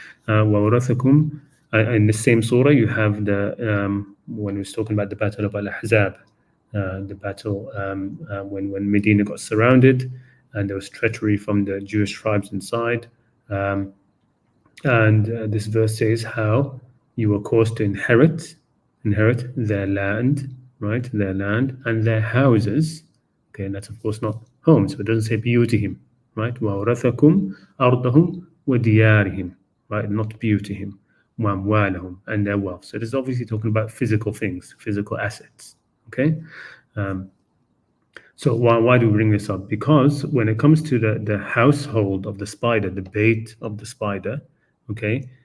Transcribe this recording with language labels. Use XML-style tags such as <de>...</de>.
<en>وَوَرَثَكُمْ, in the same surah, you have when we're talking about the Battle of Al-Ahzab, the battle when Medina got surrounded and there was treachery from the Jewish tribes inside. And this verse says how you were caused to inherit their land, right? Their land and their houses. Okay, and that's of course not homes, but it doesn't say beautihim, right?</en> <ar>وَأَوْرَثَكُمْ أَرْضَهُمْ وَدِيَارِهِمْ, right?</ar> <en>Not beautihim, وَأَمْوَالَهُم, and their wealth. So it is obviously talking about physical things, physical assets. Okay, so why do we bring this up? Because when it comes to the household of the spider, the Bayt of the spider, okay,</en>